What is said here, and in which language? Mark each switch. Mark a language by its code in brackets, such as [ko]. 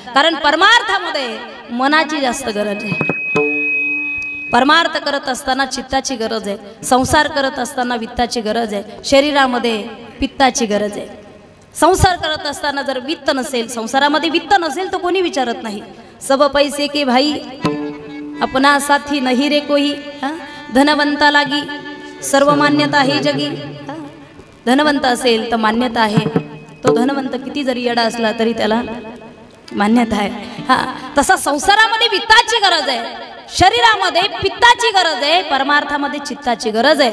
[mr] कारण परमार्थामध्ये मनाची जास्त गरज आहे. परमार्थ करत असताना चित्ताची गरज आहे. संसार करत असताना वित्ताची गरज आहे. शरीरामध्ये पित्ताची गरज आहे. संसार करत असताना जर वित्त नसेल, संसारामध्ये वित्त नसेल तर कोणी विचारत नाही. [hi] सब पैसे के भाई अपना साथी नहीं रे कोई. [mr] धनवंता लागी सर्व मान्यता आहे जगी. धनवंत असेल तर मान्यता आहे. तो धनवंत किती जरी येडा असला तरी त्याला मान्यता आहे. हा, तसा संसारामध्ये वित्ताची गरज आहे, शरीरामध्ये पित्ताची गरज आहे, परमार्थामध्ये चित्ताची गरज आहे.